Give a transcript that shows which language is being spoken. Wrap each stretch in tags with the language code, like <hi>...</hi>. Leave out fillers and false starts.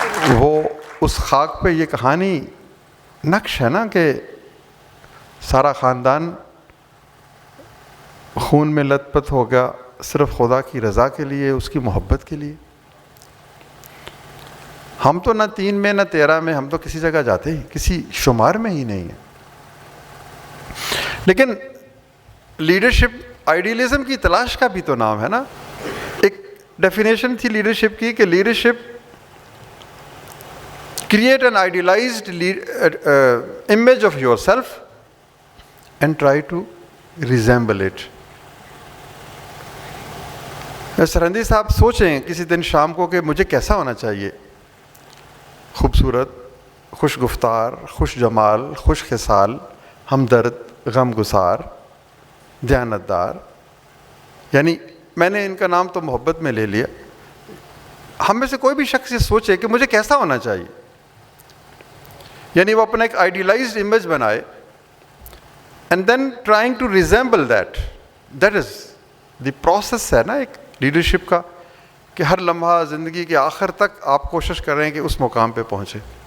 <ur>وہ اس خاک پہ یہ کہانی نقش ہے نا کہ سارا خاندان خون میں لت پت ہو گیا صرف خدا کی رضا کے لیے، اس کی محبت کے لیے. ہم تو نہ 3 میں نہ 13 میں، ہم تو کسی جگہ جاتے ہی کسی شمار میں ہی نہیں ہیں. لیکن لیڈرشپ آئیڈیلزم کی تلاش کا بھی تو نام ہے نا. ایک ڈیفینیشن تھی لیڈرشپ کی کہ leadership</ur> <en>create an idealized image of yourself and try to resemble it.</en> <ur>Sirhindi صاحب سوچیں کسی دن شام کو کہ مجھے کیسا ہونا چاہیے. خوبصورت، خوش گفتار، خوش جمال، خوش خصال، ہمدرد، غم گسار، دیانتدار. یعنی میں نے ان کا نام تو محبت میں لے لیا. ہم میں سے کوئی بھی شخص یہ سوچے کہ مجھے کیسا ہونا چاہیے، یعنی وہ اپنا ایک آئیڈیلائزڈ امیج بنائے</ur> <en>and then trying to resemble that is the process</en> <ur>ہے نا ایک لیڈرشپ کا، کہ ہر لمحہ زندگی کے آخر تک آپ کوشش کر رہے ہیں کہ اس مقام پہ پہنچے.</ur>